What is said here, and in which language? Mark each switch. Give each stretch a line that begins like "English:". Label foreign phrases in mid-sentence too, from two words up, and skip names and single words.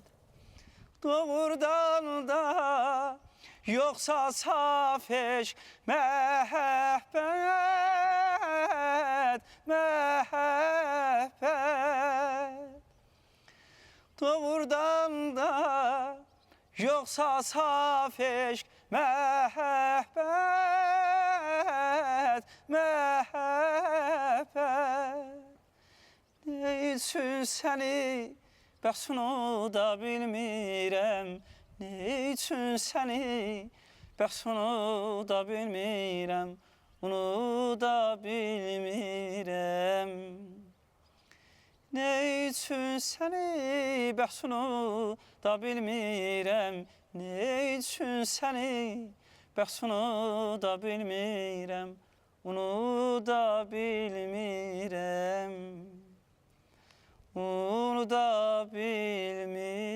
Azerbaijani: Doğrudan da yoxsa saf eşq, məhəbbət, məhəbbət. Doğrudan da yoxsa saf eşq, məhəbbət, məhəbbət.
Turkish: Ne için seni
Azerbaijani: bəs onu da bilmirəm,
Turkish: ne için seni
Azerbaijani: bəs onu da bilmirəm, onu da bilmirəm.
Turkish: Ne için seni
Azerbaijani: bəs onu da bilmirəm,
Turkish: ne için seni
Azerbaijani: bəs onu da bilmirəm, onu da bilmirəm. Onu da bilmirəm.